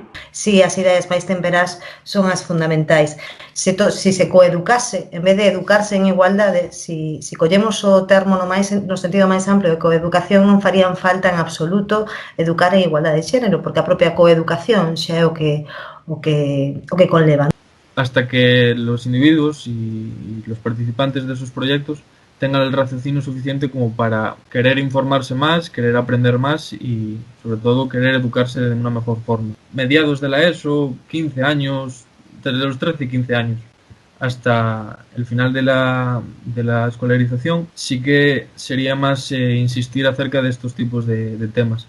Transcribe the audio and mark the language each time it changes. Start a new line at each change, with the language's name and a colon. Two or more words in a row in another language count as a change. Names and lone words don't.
Galician: Si as ideas máis temperás son as fundamentais. Se se coeducase, en vez de educarse en igualdade, si collemos o termo no sentido máis amplio de coeducación, non farían falta en absoluto educar en igualdade de xénero, porque a propia coeducación xa é o que conleva.
Spanish: Hasta que los individuos y los participantes de esos proyectos tengan el raciocinio suficiente como para querer informarse más, querer aprender más y sobre todo querer educarse de una mejor forma. Mediados de la ESO, 15 años, desde los 13 y 15 años hasta el final de la escolarización, sí que sería más insistir acerca de estos tipos de temas.